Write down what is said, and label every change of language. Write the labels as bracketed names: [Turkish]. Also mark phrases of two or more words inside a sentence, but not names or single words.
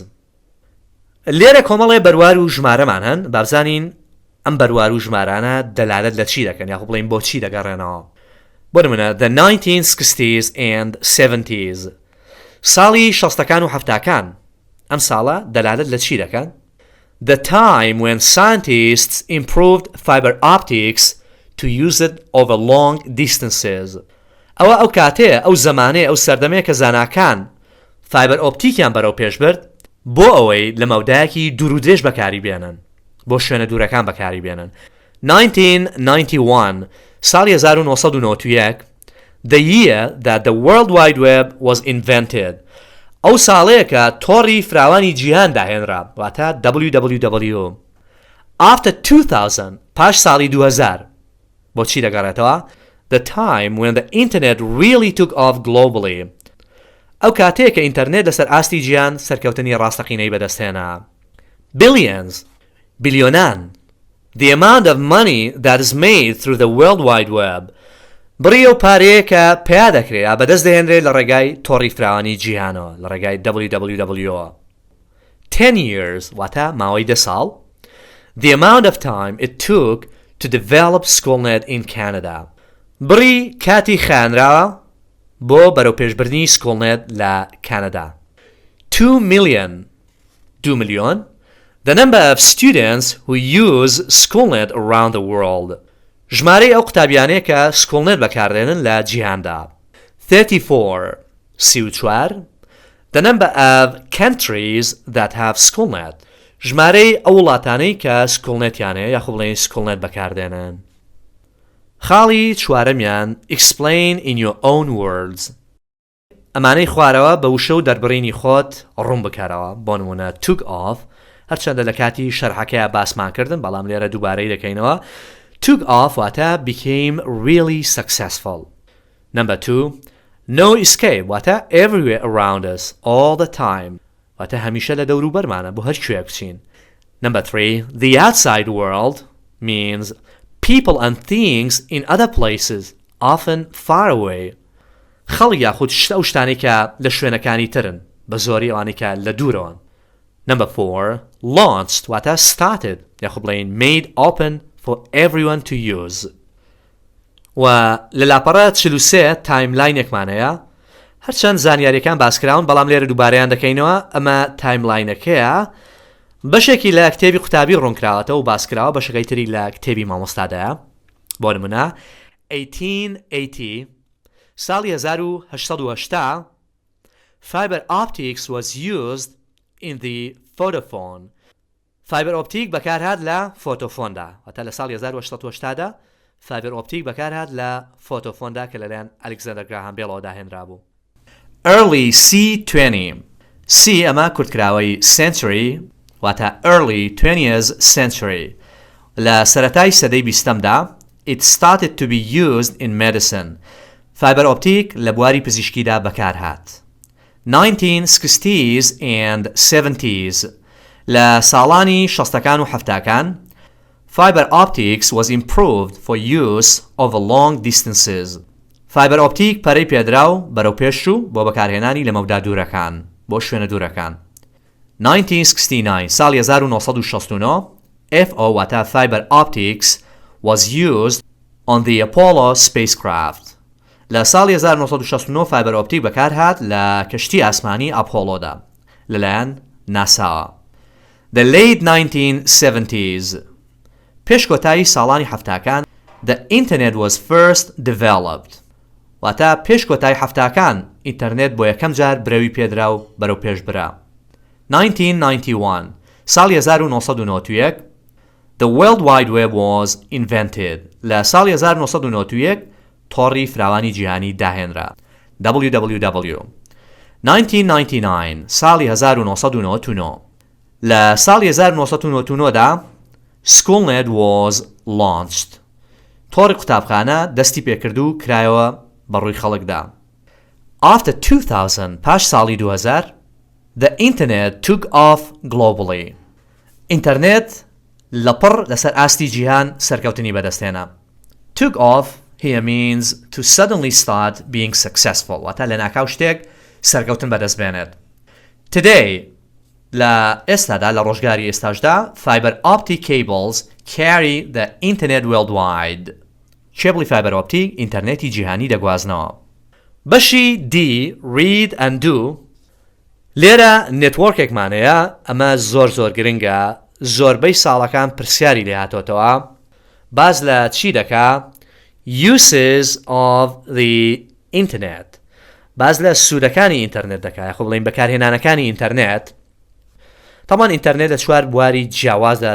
[Central Kurdish] لێرە کۆمەڵێ بەروار و ژمارەمان هەن بابزانین ئەم بەروار و ژمارانە دەلالەت لە چی دەکەن یاخود بڵێین بۆ چی دەگەڕێنەوە. بۆ نمونە [English] the 1960s and 70s [Central Kurdish] ساڵی 60ەکان و 70ەکان ئەم ساڵە دەلالەت لە چی دەکەن؟ [English] The time when scientists improved fiber optics to use it over long distances. [Central Kurdish] ئەوە ئەو کاتەیە ئەو زەمانەیە ئەو سەردەمەیە کە زاناکان فایبەر ئۆپتیکیان بەرەو پێش برد بۆ ئەوەی لە مەودایەکی دوور و درێژ بەکاری بێنن بۆ شوێنە دوورەکان بەکاری بێنن. [English] 1991 ساڵی 1991 the year that the World Wide Web was invented. [Central Kurdish] ئەو ساڵەیە کە تۆڕی فراوانی جیهان داهێنرا واتە www. After 2000 پاش ساڵی 2000 بۆ چی دەگەڕێتەوە؟ [English] The time when the internet really took off globally. [Central Kurdish] ئەو کاتەیە کە ئینتەرنێت لەسەر ئاستی گیان سەرکەوتنی ڕاستەقینەی بەدەستهێنا. Billions بلیۆنان. [English] The amount of money that is made through the World Wide Web. [Central Kurdish] بڕیە و پارەیە کە پیا دەکرێت بەدەست دەهێنرێت لە ڕێگای تۆڕی فراوانی جیهانەوە لە ڕێگای www. 10 years واتە ماوەی 10 ساڵ. [English] The amount of time it took to develop SchoolNet in Canada. [Central Kurdish] بڕی کاتی خانراوە بۆ بەرەو پێشبردنی SchoolNet لە کانەدا. 2 million 2 ملیۆن. [English] The number of students who use SchoolNet around the world. [Central Kurdish] ژمارەی ئەو قوتابیانەیە کە SchoolNet بەکاردێنن لە جیهاندا. 34 34. [English] The number of countries that have SchoolNet. [Central Kurdish] ژمارەی ئەو وڵاتانەی کە SchoolNetیانەیە یاخود بڵێن SchoolNet بەکاردێنن. خاڵی چوارەمیان [English] explain in your own words. [Central Kurdish] ئەمانەی خوارەوە بە وشە و دەربڕینی خۆت ڕوون بکارەوە. بۆ نمونە [English] took off [Central Kurdish] هەرچەندە لە کاتی شەرحەکەیە باسمان کردن بەڵام لێرە دووبارەی دەکەینەوە. [English] Took off واتە became really successful. Number 2 no escape [Central Kurdish] واتە [English] everywhere around us all the time [Central Kurdish] واتە هەمیشە لە دەور و بەرمانە بۆ هەر کوێ بچین. [English] Number 3 the outside world means people and things in other places often far away. [Central Kurdish] خەڵک یاخود شتە و شتانی کە لە شوێنەکانی ترن بە زۆری ئەوانی کە لە دوورەوەن. [English] Number 4 launched واتە started [Central Kurdish] یاخود بڵێن [English] made open for everyone to use. [Central Kurdish] و لە لاپەڕە 43 تایملاینێکمانەیە هەرچەند زانیاریەکان باسکراون بەڵام لێرە دووبارەیان دەکەینەوە ئەمە تایملاینەکەیە بەشێکی لە کتێبی قوتابی ڕوونکراوەتەوە و باسکراوە بەشەکەی تری لە کتێبی مامۆستادایە. بۆ نمونە 1880 ساڵی 1880 [English] Fibre Optics was used in the photophone. Fibre Optic [Central Kurdish] بەکارهات لە فۆتۆفۆندا واتە لە ساڵی 1880دا [English] Fibre Optic [Central Kurdish] بەکارهات لە فۆتۆفۆندا کە لەلایەن ئەلێکزاندەر گراهام بێڵەوە داهێنرا بوو. [English] Early C20 C [Central Kurdish] ئەمە کورتکراوەی [English] century واتە early 20th century. [Central Kurdish] لە سەرەتای سەدەی 20دا [English] it started to be used in medicine. Fibre Optic [Central Kurdish] لە بواری پزیشکیدا بەکارهات. [English] 1960s and 70s [Central Kurdish] لە ساڵانی 60ەکان و 70ەکان [English] Fibre Optics was improved for use over long distances. Fibre Optic [Central Kurdish] پەرەی پێدراو بەرەو پێشوو بۆ بەکارهێنانی لە مەودا دوورەکان. بۆ شوێنە دوورەکان. [English] 1969 ساڵی 1969 FO واتە Fibre Optics was used on the Apollo spacecraft. [Central Kurdish] لە ساڵی 1969 فایبەر ئۆپتیک بەکارهات لە کەشتی ئاسمانی ئاپۆلۆدا لەلایەن ناساوە. [English] The late 1970s [Central Kurdish] پێش کۆتایی ساڵانی هەفتاکان [English] the internet was first developed. [Central Kurdish] واتە پێش کۆتایی هەفتاکان ئینتەرنێت بۆ یەکەم جار برەوی پێدرا و بەرەو پێش برا. [English] 1991 ساڵی 1991 The World Wide Web was invented. [Central Kurdish] لە ساڵی 1991 تۆڕی فراوانی جیهانی داهێنرا. www. 1999 ساڵی 1999 لە ساڵی 1999 دا [English] SchoolNet was launched. [Central Kurdish] تۆڕی قوتابخانە دەستی پێکرد و کرایەوە بەڕووی خەڵکدا. [English] After 2000 [Central Kurdish] پاش ساڵی 2000 [English] the internet took off globally. [Central Kurdish] ئینتەرنێت لەپڕ لەسەر ئاستی جیهان سەرکەوتنی بەدەستێنا. [English] Took off here means to suddenly start being successful. [Central Kurdish] واتە لە ناکاو شتێک سەرکەوتن بەدەستبێنێت. [English] Today [Central Kurdish] لە ئێستادا لە ڕۆژگاری ئێستاشدا [English] fiber optic cables carry the internet worldwide. [Central Kurdish] کێبڵی فایبەر ئۆپتیک ئینتەرنێتی جیهانی دەگوازنەوە. بەشی D [English] read and do [Central Kurdish] لێرە نێتوۆرکێکمانەیە ئەمە زۆر گرنگە زۆربەی ساڵەکان پرسیاری لێ هاتۆتەوە باز لە چی دەکا [English] uses of the [Central Kurdish] internet باز لە سوودەکانی ئینتەرنێت دەکا خۆ بڵین بەکارهێنانەکانی ئینتەرنێت تامان ئینتەرنێت لە چوار بواری جیاوازدا